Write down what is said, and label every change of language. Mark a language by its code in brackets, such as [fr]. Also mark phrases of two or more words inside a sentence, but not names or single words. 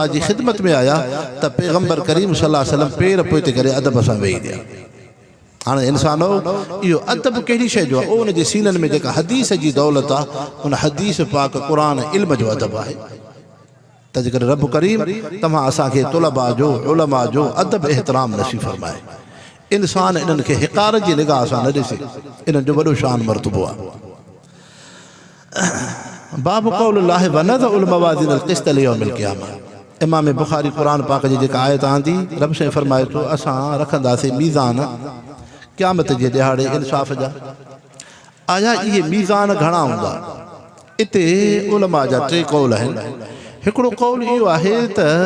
[sd] जी ख़िदमत में आया त पैगंबर करीम [ar] صلى الله عليه وسلم [sd] पेर पोइ करे अदब सां वेही रहिया हाणे इंसानो इहो अदब कहिड़ी शइ जो आहे उन जे सीननि में जेका हदीस जी दौलत आहे उन हदीस पाक क़ुरान इल्म जो अदब आहे तंहिंजे करे रब करीम तव्हां असांखे तुलबा जो उलमा जो अदब एहतराम नसीब फरमाए इंसान इन्हनि खे हिक़ारत जी निगाह सां न ॾिसे इन्हनि जो वॾो शान मर्तबो आहे [ar] باب قول الله ونضع الموازين القسط ليوم القيامة [sd] इमाम बुखारी क़ुरान पाक जी जेका आयत आंदी रब से फरमाए थो असां रखंदासीं मीज़ान क़यामत जे ॾिहाड़े इंसाफ़ जा आया इहे मीज़ान घणा हूंदा इते उलमा जा टे कौल आहिनि हिकिड़ो कौल इहो आहे त